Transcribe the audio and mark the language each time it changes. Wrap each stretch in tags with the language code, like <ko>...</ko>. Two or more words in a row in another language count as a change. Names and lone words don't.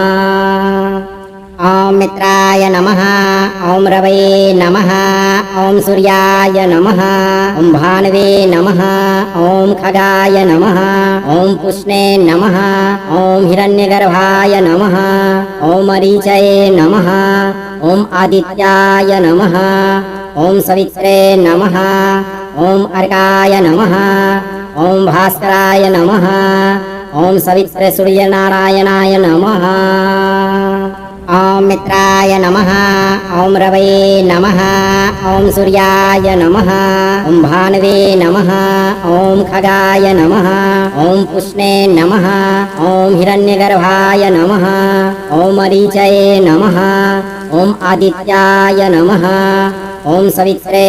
<sa>ॐ मित्राय नमः ॐ रवये नमः ॐ सूर्याय नमः ॐ भानवे नमः ॐ खगाय नमः ॐ पुष्णे नमः ॐ हिरण्यगर्भाय नमः ॐ मरीचये नमः ॐ आदित्याय नमः ॐ सवित्रे नमः ॐ अर्काय नमः ॐ भास्कराय नमः ॐ सवित्रे सूर्यनारायणाय नमः ఓం మిత్రాయ నమః ఓం రవయే నమః ఓం సూర్యాయ నమః ఓం భానువే నమః ఓం ఖగాయ నమః ఓం పుష్ణే నమః ఓం హిరణ్యగర్భాయ నమః ఓం మరీచయే నమః ఓం ఆదిత్యాయ నమః ఓం సవిత్రే</sa>